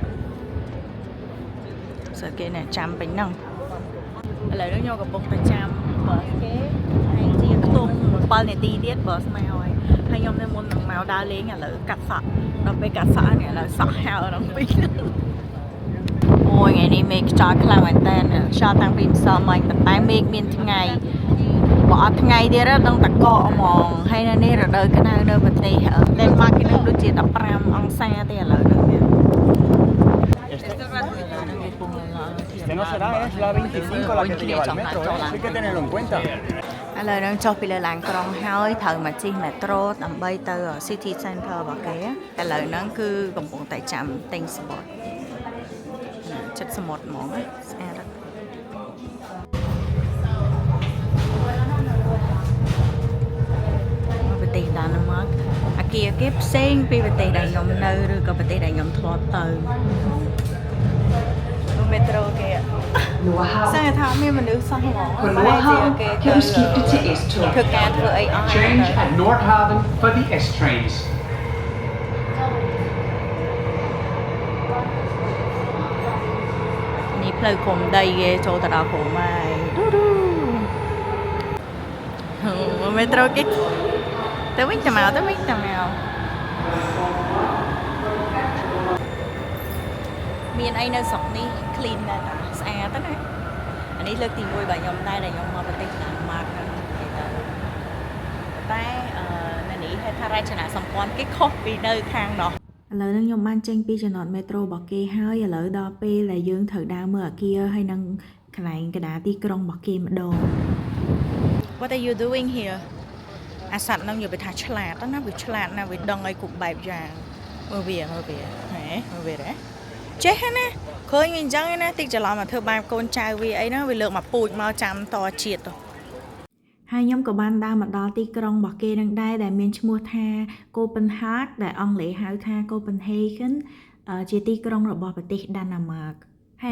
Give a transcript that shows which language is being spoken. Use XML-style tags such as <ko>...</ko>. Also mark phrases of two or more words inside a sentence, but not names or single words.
<km>សើគេអ្នកចាំពេញហ្នឹងឥឡូវនេះខ្ញុំកំពុងតែចាំបសគេហើយជាខ្ទង់7នាទីទៀតបសមកហើយខ្ញុំនៅមុននឹងមកដើរលេងឥឡូវកាត់សក់ដល់ពេលកាត់សក់នេះឥឡូវសក់ហៅដល់ពេញអូយថ្ងៃនេះមេឃខ្យល់ខ្លាំងមែនតើខ្យល់តាំងពីម្សិលមិញប៉ុន្តែមេឃមានថ្ងៃបើអត់ថ្ងៃទៀតដល់តកកហ្មងហើយនៅនេះរដូវក្តៅនៅប្រទេសDenmarkគេនឹងដូចជា15អង្សាទេឥឡូវនេះ</km> <es>Que no será, es la 25 la que te lleva al metro, hay que tenerlo en cuenta.</es> <km>ឥឡូវនឹងចុះពីលើឡានក្រុងហើយត្រូវមកជិះម៉េត្រូដើម្បីទៅ</km> <en>City Center</en> <km>របស់គេឥឡូវហ្នឹងគឺកំពុងតែចាំទិញស្បត់ចិត្តសមុទ្រហ្មងស្អាត ប្រទេសដាណឺម៉ាកអាគារគេផ្សេងពីប្រទេសដែលខ្ញុំនៅឬក៏ប្រទេសដែលខ្ញុំធ្លាប់ទៅមេត្រូគេសង្ឃថាមានមនុស្សសោះហ្មងតែជាគេធ្វើការធ្វើអីអស់</km> <en>Change at Nordhavn for the S trains.</en> <km>នេះផ្លូវគុំដីគេចូលទៅដល់ព្រំហើយមេត្រូគេទៅវិញទៅមកទៅវិញទៅមកមានអីនៅស្រុក នេះ clean ដែរតាស្អាតណាអានេះលើកទី1បាទខ្ញុំដែរដែលខ្ញុំមកប្រទេសដាណឺម៉ាកហ្នឹងគេទៅតែនៅនេះហេតុថារចនាសម្ព័ន្ធគេខុសពីនៅខាងនោះឥឡូវនេះខ្ញុំបានចេញពីចំណតមេត្រូរបស់គេហើយឥឡូវដល់ពេលដែលយើងត្រូវដើរមើលអគារហើយនឹងកន្លែងកណ្ដាលទីក្រុងរបស់គេម្ដង</km> <en>What are you doing here</en> <km>អាសត្វហ្នឹងនិយាយថាឆ្លាតណាវាឆ្លាតណាវាដឹងឲ្យគ្រប់បែបយ៉ាងមើលវាហ៎មើលវាដែរចេះណាឃើញវាអញ្ចឹងណាតិចច្រឡំមកធ្វើបាបកូនចៅវាអីណាវាលើកមកពូជមកចាំតជាតិទៅហើយខ្ញុំក៏បានដើរមកដល់ទីក្រុងរបស់គេនឹងដែរដែលមានឈ្មោះថា Copenhagen ដែលអង់គ្លេសហៅថា Copenhagen ជាទីក្រុងរបស់ប្រទេស Denmark ហើយ</km>